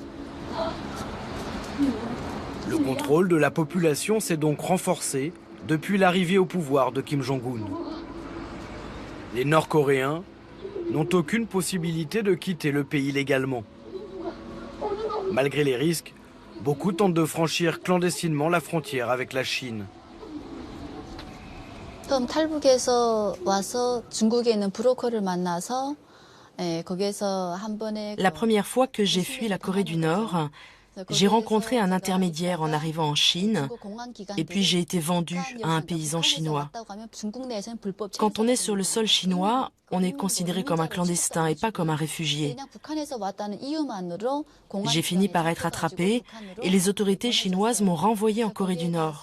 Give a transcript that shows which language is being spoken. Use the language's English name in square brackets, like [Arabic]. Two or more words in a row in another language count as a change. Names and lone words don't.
[French] Le contrôle de la population s'est donc renforcé depuis l'arrivée au pouvoir de Kim Jong-un. Les Nord-Coréens n'ont aucune possibilité de quitter le pays légalement. Malgré les risques, Beaucoup tentent de franchir clandestinement la frontière avec la Chine. [Korean] 처음 탈북해서 와서 중국에 있는 브로커를 만나서 거기서 한 번에 [French] La première fois que j'ai fui la Corée du Nord, j'ai rencontré un intermédiaire en arrivant en Chine et puis j'ai été vendue à un paysan chinois. Quand on est sur le sol chinois, on est considéré comme un clandestin et pas comme un réfugié. J'ai fini par être attrapée et les autorités chinoises m'ont renvoyée en Corée du Nord.